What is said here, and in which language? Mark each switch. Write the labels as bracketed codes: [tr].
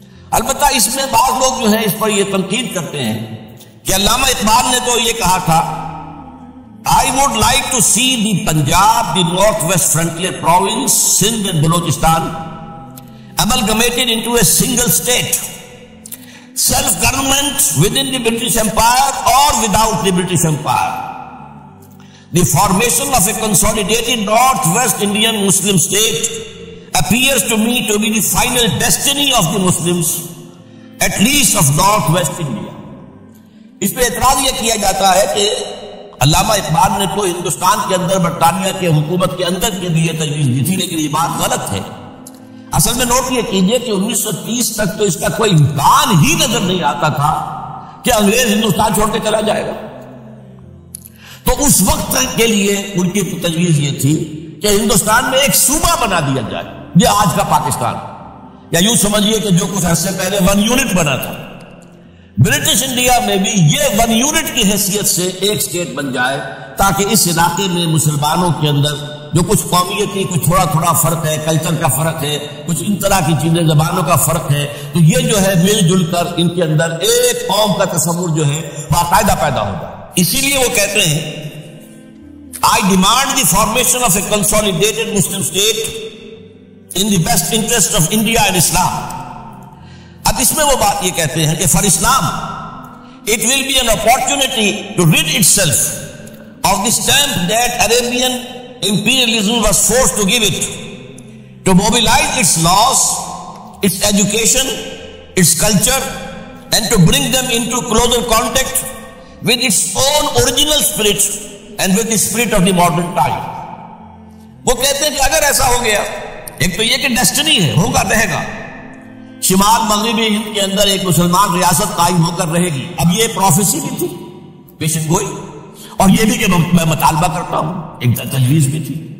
[ur] البتہ اس میں بعض لوگ جو ہیں اس پر یہ تنقید کرتے ہیں کہ علامہ اقبال نے تو یہ کہا تھا [en] I would like to see the Punjab, the Northwest Frontier Province, Sindh and Balochistan amalgamated into a single state, self-government within the British Empire or without the British Empire. The formation of a consolidated Northwest Indian Muslim state appears to me to be the final destiny of the Muslims, at least of Northwest India. [ur] اس پہ اعتراض یہ کیا جاتا ہے کہ علامہ اقبال نے تو ہندوستان کے اندر برطانیہ کے حکومت کے اندر کے لیے تجویز دی تھی، لیکن یہ بات غلط ہے۔ اصل میں نوٹ یہ کیجئے کہ 1930 تک تو اس کا کوئی امکان ہی نظر نہیں آتا تھا کہ انگریز ہندوستان چھوڑ کے چلا جائے گا۔ تو اس وقت کے لیے ان کی تجویز یہ تھی کہ ہندوستان میں ایک صوبہ بنا دیا جائے، یہ آج کا پاکستان، یا یوں سمجھیے کہ جو کچھ عرصے پہلے 1 یونٹ بنا تھا، برٹش انڈیا میں بھی یہ 1 یونٹ کی حیثیت سے ایک سٹیٹ بن جائے، تاکہ اس علاقے میں مسلمانوں کے اندر جو کچھ قومیتی کچھ تھوڑا تھوڑا فرق ہے، کلچر کا فرق ہے، کچھ ان طرح کی چیزیں، زبانوں کا فرق ہے، تو یہ جو ہے مل جل کر ان کے اندر ایک قوم کا تصور جو ہے باقاعدہ پیدا ہوگا۔ اسی لیے وہ کہتے ہیں [en] I demand the formation of a consolidated Muslim state in the best interest of India and Islam. [ur] اب اس میں وہ بات یہ کہتے ہیں کہ [en] for Islam it will be an opportunity to rid itself of the stamp that Arabian imperialism was forced to give it, to mobilize its laws, its education, its culture, and to bring them into closer contact with its own original spirit and with the spirit of the modern time. [ur] وہ کہتے ہیں کہ اگر ایسا ہو گیا، ایک تو یہ کہ ڈیسٹنی ہے، ہوگا رہے گا، شمال مغربی ہند کے اندر ایک مسلمان ریاست قائم ہو کر رہے گی. اب یہ پروفیسی بھی تھی، پیشن گوئی، اور یہ بھی کہ میں مطالبہ کرتا ہوں، ایک تجویز بھی تھی.